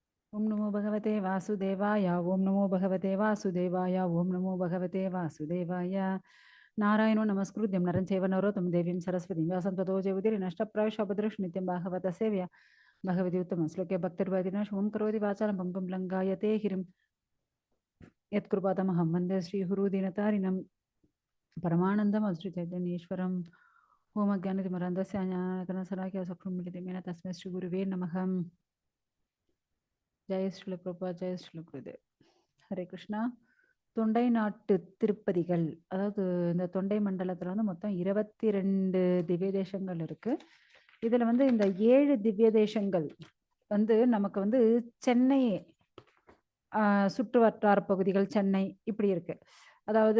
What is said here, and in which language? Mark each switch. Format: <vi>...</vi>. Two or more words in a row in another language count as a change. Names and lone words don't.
<sa>ओम नमो भगवते वासुदेवाय ओम नमो भगवते वासुदेवाय ओम नमो भगवते वासुदेवाय नारायणो नमस्कृत्यं नरं चैव नरोत्तमं देवीं सरस्वतीं व्यासं ततो जयमुदीरये नष्टप्रायश्च बाहवतः सेव्या भगवती उत्तमं श्लोके भक्तिर्वादिना शुभं करोति वाचालं पङ्गुं लङ्घायते गिरिं यत्कृपातमहं वन्दे श्रीहुरुदीनतारिणं परमानन्दम् अश्रुचैतन्येश्वरम् ओम अज्ञानतिमिरन्धस्य ज्ञानकर्णसराख्य चक्षुर्मिलितं तस्मै श्रीगुरुवे नमः जय श्री प्रभुपाद जय श्री</sa> <ta>குருதேவ்</ta> <sa>हरे कृष्ण</sa> <ta>தொண்டை நாட்டு திருப்பதிகள் அதாவது இந்த தொண்டை மண்டலத்துல வந்து மொத்தம் 22 திவ்ய தேசங்கள் இருக்கு இதுல வந்து இந்த 7 திவ்ய தேசங்கள் வந்து நமக்கு வந்து சென்னை சுற்று வட்டார பகுதிகள் சென்னை இப்படி இருக்கு அதாவது</ta>